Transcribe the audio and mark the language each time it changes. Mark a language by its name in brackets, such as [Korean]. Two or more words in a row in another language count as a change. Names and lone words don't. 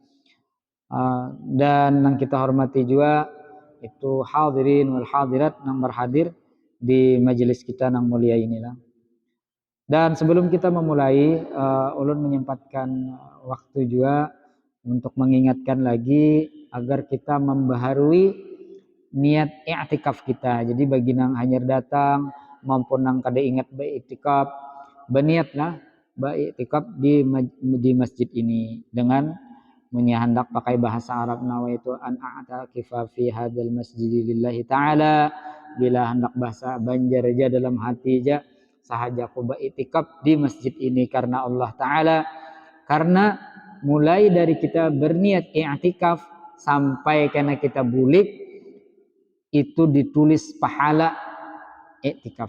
[Indonesian] Dan yang kita hormati juga itu [Arabic] hadirin wal hadirat [Indonesian] yang berhadir di majelis kita yang mulia inilah. Dan sebelum kita memulai, ulun menyempatkan waktu juga untuk mengingatkan lagi agar kita membaharui niat i'tikaf kita. Jadi bagi [Banjar] nang hanyar datang [Indonesian] maupun [Banjar] nang kada ingat [Indonesian] beriktikaf, berniatlah beriktikaf di masjid ini dengan hendak pakai bahasa Arab, [Arabic] nawaitu an a'takifa fi hadzal masjid lillahi ta'ala. [Indonesian] Bila hendak bahasa Banjar aja dalam hati aja sahaja aku beriktikaf di masjid ini karena Allah Ta'ala. Karena mulai dari kita berniat i'tikaf sampai karena kita bulik itu ditulis pahala i'tikaf.